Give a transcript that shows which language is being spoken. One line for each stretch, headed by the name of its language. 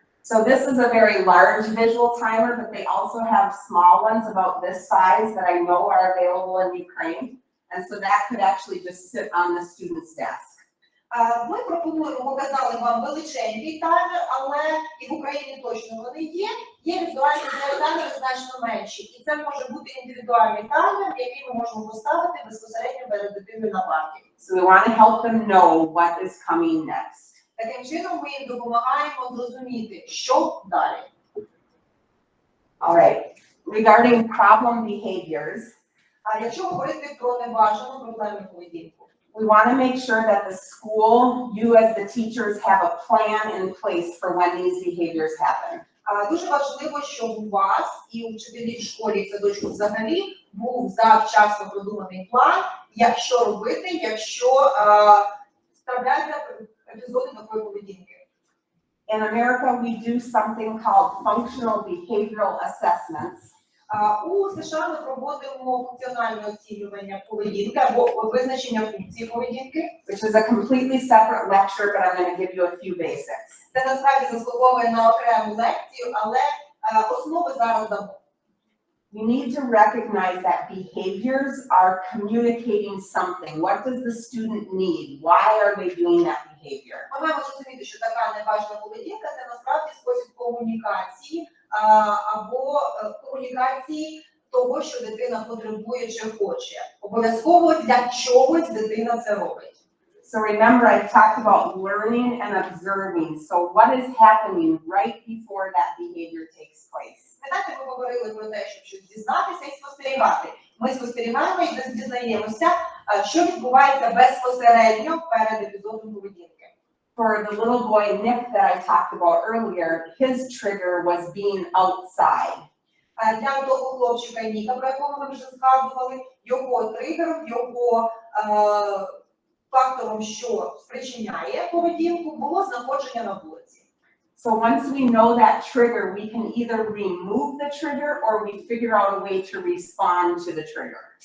English: So this is a very large visual timer, but they also have small ones about this size that I know are available in Ukraine. And so that could actually just sit on the student's desk.
Ukrainian: Ми пропонуємо, показали вам величенький таймер, але і в Україні точно вони є. Є візуальні таймери значно менші. І це може бути індивідуальний таймер, який ми можемо поставити безпосередньо перед дитиною на парті.
English: So we want to help them know what is coming next.
Ukrainian: Таким чином ми їм допомагаємо зрозуміти, що далі.
English: All right. Regarding problem behaviors,
Ukrainian: А якщо говорити про небажану проблемну поведінку,
English: We want to make sure that the school, you as the teachers, have a plan in place for when these behaviors happen.
Ukrainian: Дуже важливо, щоб у вас і у вчителів в школі і в садочку взагалі був завчасно продуманий план, що робити, якщо трапляються епізоди такої поведінки.
English: In America, we do something called functional behavioral assessments.
Ukrainian: У США ми проводимо функціональне оцінювання поведінки або визначення функції поведінки.
English: Which is a completely separate lecture, but I'm going to give you a few basics.
Ukrainian: Це насправді заслуговує на окрему лекцію, але основи зараз дамо.
English: We need to recognize that behaviors are communicating something. What does the student need? Why are they doing that behavior?
Ukrainian: Ми маємо розуміти, що така небажана поведінка – це насправді спосіб комунікації або комунікації того, що дитина потребує чи хоче. Обов'язково для чогось дитина це робить.
English: So remember, I've talked about learning and observing. So what is happening right before that behavior takes place?
Ukrainian: Знаєте, ми говорили про те, щоб щось дізнатися і спостерігати. Ми спостерігаємо і дізнаємося, що відбувається безпосередньо перед епізодом поведінки.
English: For the little boy Nick that I talked about earlier, his trigger was being outside.
Ukrainian: Для того хлопчика Ніка, про якого ми вже згадували, його тригером, його фактором, що спричиняє поведінку, було знаходження на вулиці.
English: So once we know that trigger, we can either remove the trigger or we figure out a way to respond to the trigger.